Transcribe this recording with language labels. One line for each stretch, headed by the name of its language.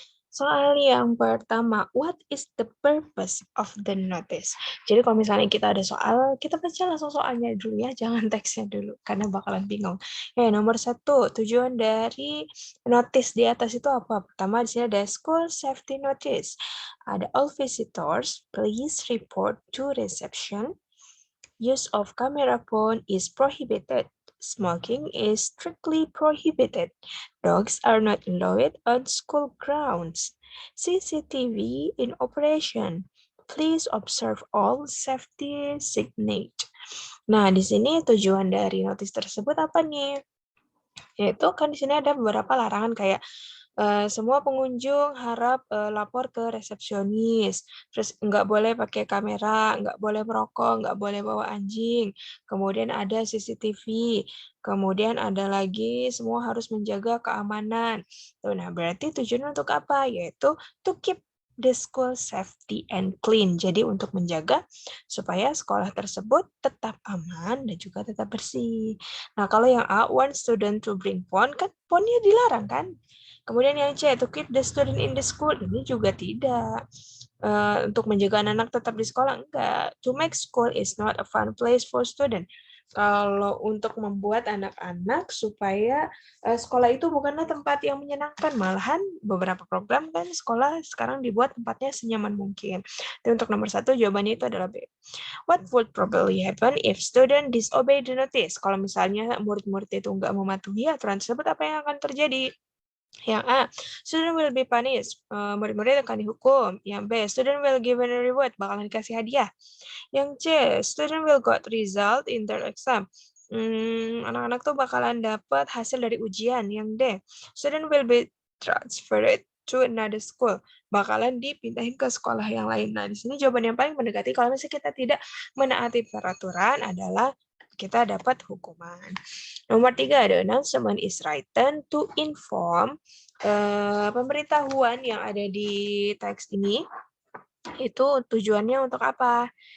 Indonesian: Soal yang pertama,
English: what is the purpose of the notice?
Indonesian: Jadi kalau misalnya kita ada soal, kita baca langsung soalnya dulu ya, jangan teksnya dulu, karena bakalan bingung. Nomor 1, tujuan dari notice di atas itu apa? Pertama, di sini ada
English: school safety notice.
Indonesian: Ada
English: all visitors, please report to reception. Use of camera phone is prohibited. Smoking is strictly prohibited. Dogs are not allowed on school grounds. CCTV in operation. Please observe all safety signage.
Indonesian: Nah, di sini tujuan dari notis tersebut apa nih? Yaitu kan di sini ada beberapa larangan kayak semua pengunjung harap lapor ke resepsionis, terus nggak boleh pakai kamera, nggak boleh merokok, nggak boleh bawa anjing, kemudian ada CCTV, kemudian ada lagi semua harus menjaga keamanan. Nah, berarti tujuan untuk apa? Yaitu
English: to keep the school safety and clean.
Indonesian: Jadi untuk menjaga supaya sekolah tersebut tetap aman dan juga tetap bersih. Nah, kalau yang A,
English: one student to bring phone,
Indonesian: kan phone-nya dilarang kan? Kemudian yang C,
English: to keep the student in the school,
Indonesian: ini juga tidak. Untuk menjaga anak-anak tetap di sekolah, enggak.
English: To make school is not a fun place for student.
Indonesian: Kalau untuk membuat anak-anak supaya sekolah itu bukanlah tempat yang menyenangkan, malahan beberapa program kan sekolah sekarang dibuat tempatnya senyaman mungkin. Jadi untuk nomor 1 jawabannya itu adalah B.
English: What would probably happen if student disobey the notice?
Indonesian: Kalau misalnya murid-murid itu nggak mematuhi aturan tersebut, apa yang akan terjadi? Yang A,
English: student will be punished,
Indonesian: murid-murid akan dihukum. Yang B,
English: student will given a reward,
Indonesian: bakalan dikasih hadiah. Yang C,
English: student will got result in their exam.
Indonesian: Anak-anak tuh bakalan dapat hasil dari ujian. Yang D,
English: student will be transferred to another school,
Indonesian: bakalan dipindahin ke sekolah yang lain. Nah, di sini jawaban yang paling mendekati kalau misalnya kita tidak menaati peraturan adalah kita dapat hukuman. Nomor 3,
English: the announcement is written to inform.
Indonesian: Pemberitahuan yang ada di teks ini itu tujuannya untuk apa?